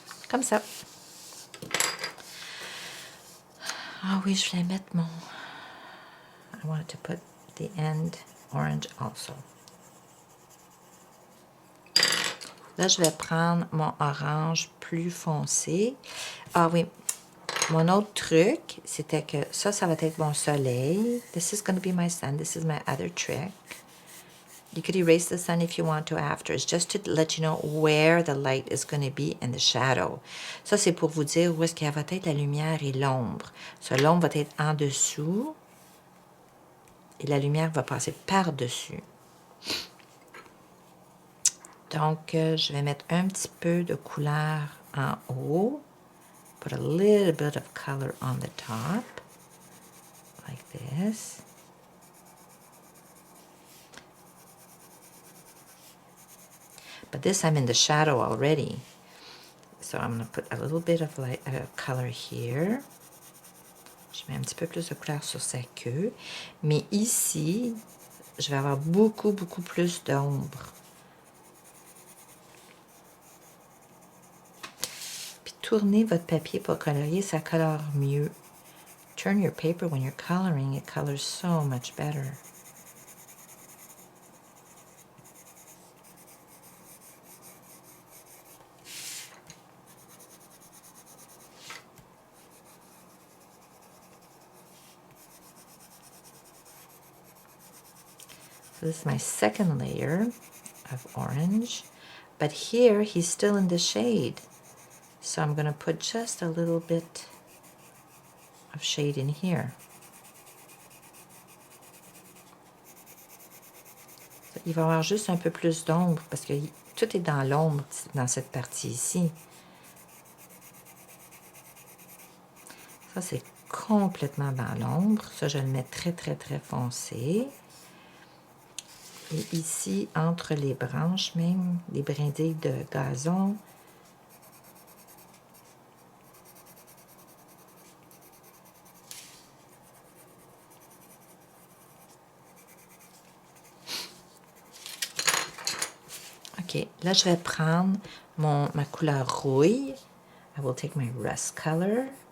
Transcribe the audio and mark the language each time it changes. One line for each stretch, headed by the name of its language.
French: Comme ça. Ah oui, je vais mettre mon...
English: I wanted to put the end orange also.
French: Là, je vais prendre mon orange plus foncé. Ah oui, mon autre truc, c'était que ça va être mon soleil.
English: This is going to be my sun. This is my other trick. You could erase the sun if you want to after. It's just to let you know where the light is going to be in the shadow.
French: Ça, c'est pour vous dire où est-ce qu'il va être la lumière et l'ombre. So, l'ombre va être en dessous et la lumière va passer par-dessus. Donc, je vais mettre un petit peu de couleur en haut.
English: Put a little bit of color on the top. Like this. But this I'm in the shadow already. So I'm going to put a little bit of light, color here.
French: Je mets un petit peu plus de couleur sur sa queue. Mais ici, je vais avoir beaucoup, beaucoup plus d'ombre. Puis tournez votre papier pour colorier, ça colore mieux.
English: Turn your paper when you're coloring, it colors so much better. So this is my second layer of orange, but here he's still in the shade. So I'm going to put just a little bit of shade in here.
French: So, il va y avoir juste un peu plus d'ombre parce que tout est dans l'ombre dans cette partie ici. Ça, c'est complètement dans l'ombre. Ça, je le mets très, très, très foncé. Et ici, entre les branches même, les brindilles de gazon, OK. Là, je vais prendre ma couleur rouille.
English: I will take my rust color.